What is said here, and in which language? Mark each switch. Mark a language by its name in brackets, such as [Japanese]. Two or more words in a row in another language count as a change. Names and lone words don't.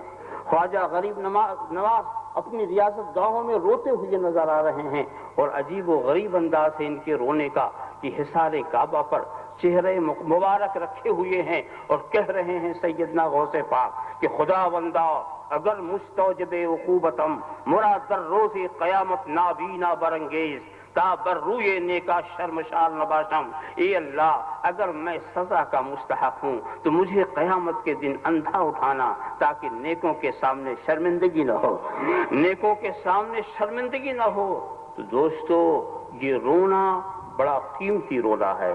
[Urdu] خواجہ غریب نواز اپنی ریاست گاہوں میں روتے ہوئے نظر آ رہے ہیں، اور عجیب و غریب انداز ہے ان کے رونے کا کہ حصار کعبہ پر چہرے مبارک رکھے ہوئے ہیں اور کہہ رہے ہیں سیدنا غوث پاک کہ [Persian] خدا بندہ اگر مستوجب عقوبتم مراد در روز قیامت نابینا برنگیز تا بر روئے نیکا شرمشار نباشم۔ [Urdu] اے اللہ، اگر میں سزا کا مستحق ہوں تو مجھے قیامت کے دن اندھا اٹھانا تاکہ نیکوں کے سامنے شرمندگی نہ ہو، نیکوں کے سامنے شرمندگی نہ ہو۔ تو دوستو، یہ رونا بڑا قیمتی رونا ہے۔